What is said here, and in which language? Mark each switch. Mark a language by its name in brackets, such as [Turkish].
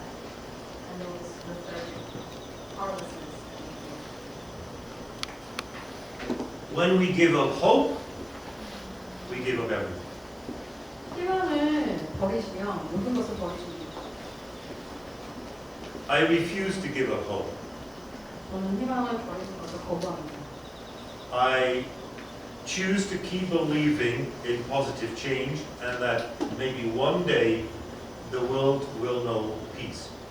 [English] And those lethargic, powerlessness. When we give up hope, we give up everything. [Korean] 희망을 버리시면 모든 것을 버리십니다. [English] I refuse to give up hope. [Korean] 저는 희망을 버리는 것을 거부합니다. [English] I choose to keep believing in positive change and that maybe one day the world will know peace.